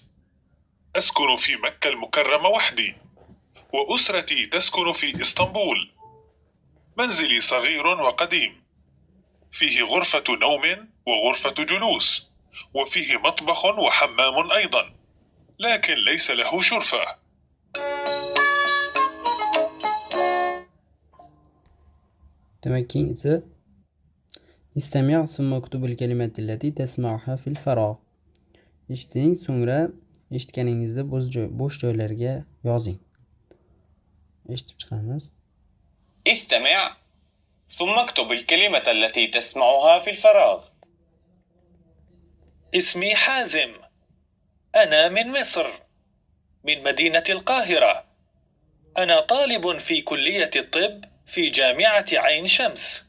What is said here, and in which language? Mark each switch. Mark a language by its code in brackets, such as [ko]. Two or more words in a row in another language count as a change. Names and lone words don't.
[ar] أسكن في مكة المكرمة وحدي، وأسرتي تسكن في إسطنبول. منزلي صغير وقديم، فيه غرفة نوم وغرفة جلوس، وفيه مطبخ وحمام أيضا، لكن ليس له شرفة. [uz] demak keyingisi [ar] استمع ثم اكتب الكلمات التي تسمعها في الفراغ. [uz] eshiting, so'ngra eshitganingizni bo'sh joylarga yozing. eshitib chiqamiz. [ar] استمع ثم اكتب الكلمة التي تسمعها في الفراغ. اسمي حازم. أنا من مصر، من مدينة القاهرة. أنا طالب في كلية الطب في جامعة عين شمس.